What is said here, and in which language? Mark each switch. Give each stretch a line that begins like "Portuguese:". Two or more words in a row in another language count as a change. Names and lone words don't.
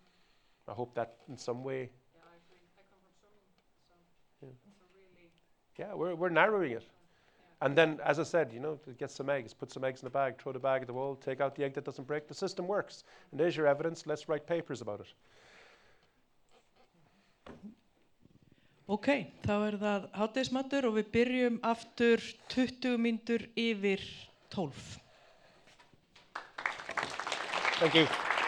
English: I hope that in some way. Yeah, I agree. I come from swimming, so Yeah. it's a really. Yeah, we're narrowing it. And then, as I said, to get some eggs, put some eggs in the bag, throw the bag at the wall, take out the egg that doesn't break. The system works. And there's your evidence. Let's write papers about it.
Icelandic: Ok, þá það hádegismatur og við byrjum aftur 20 mínútur yfir 12.
English: Thank you.